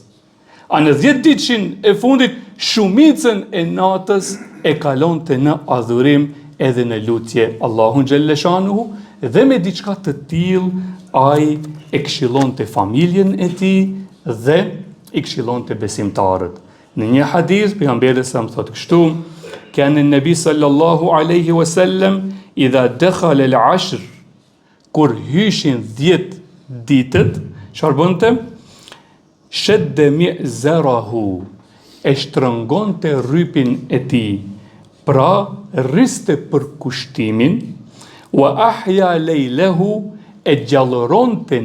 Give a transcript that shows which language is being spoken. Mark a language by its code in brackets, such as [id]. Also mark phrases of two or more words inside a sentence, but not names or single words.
[sq] A në 10 ditëshin e fundit, shumicën e natës e kalonte në adhurim edhe në lutje Allahun xhelleshanuhu, dhe me diçka të tillë ai e këshillonte familjen e tij dhe i këshillonte besimtarët. Në një hadith pejgamberi sa më thotë kështu: [ar] "كان النبي صلى الله عليه وسلم إذا دخل العشر", [sq] kur hyshin 10 ditët, çfarë bënte? [ar] "شد مئزره", [sq] e shtrëngonte rrypin e tij, pra rriste për kushtimin, [ar] وأحيا ليله, [sq] e gjallëronte